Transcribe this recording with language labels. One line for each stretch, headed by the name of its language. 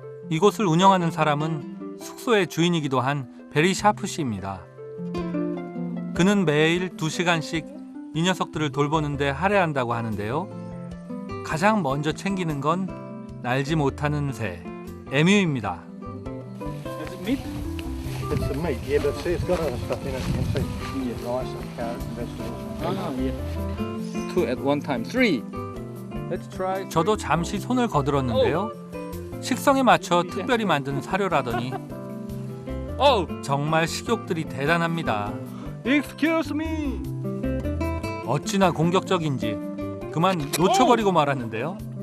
Korean: 이곳을 운영하는 사람은 숙소의 주인이기도 한 베리 샤프 씨입니다. 그는 매일 2시간씩 이 녀석들을 돌보는데 할애한다고 하는데요. 가장 먼저 챙기는 건 날지 못하는 새, 에뮤입니다.
English: Is it meat? It's the meat, yeah, but see, it's got other stuff in it. You can see rice and carrots and vegetables. Yeah. 2 at one time. 3. Let's try.
Korean: 저도 잠시 손을 거들었는데요. 식성에 맞춰 특별히 만든 사료라더니 정말 식욕들이 대단합니다.
English: Excuse me.
Korean: 어찌나 공격적인지 그만 놓쳐버리고 말았는데요.